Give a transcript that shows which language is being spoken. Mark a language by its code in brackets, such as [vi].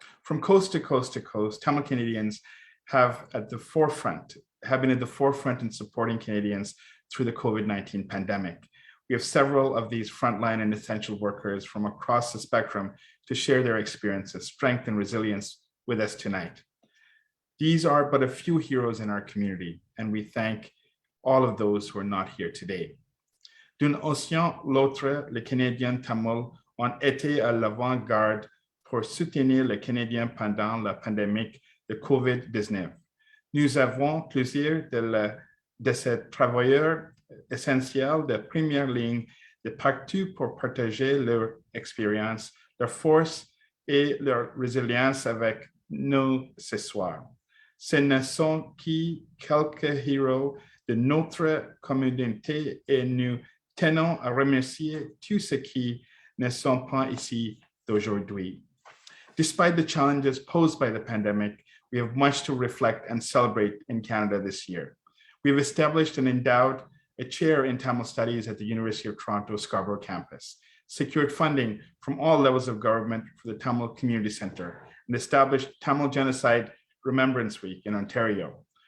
[en] From coast to coast to coast, Tamil Canadians have been at the forefront in supporting Canadians through the COVID-19 pandemic. We have several of these frontline and essential workers from across the spectrum to share their experiences, strength, and resilience with us tonight. These are but a few heroes in our community, and we thank all of those who are not here today. [fr] D'une océan l'autre, les Canadiens Tamils ont été à l'avant-garde pour soutenir les Canadiens pendant la pandémie de COVID-19. Nous avons plusieurs de ces travailleurs essentiels de première ligne de partout pour partager leur expérience, leur force et leur résilience avec nous ce soir. ce ne sont que quelques héros de notre communauté et nous tenons à remercier tous ceux qui ne sont pas ici d'aujourd'hui. [en] Despite the challenges posed by the pandemic, we have much to reflect and celebrate in Canada this year. We've established and endowed a chair in Tamil Studies at the University of Toronto Scarborough campus, secured funding from all levels of government for the Tamil Community Center, and established Tamil Genocide Remembrance Week in Ontario.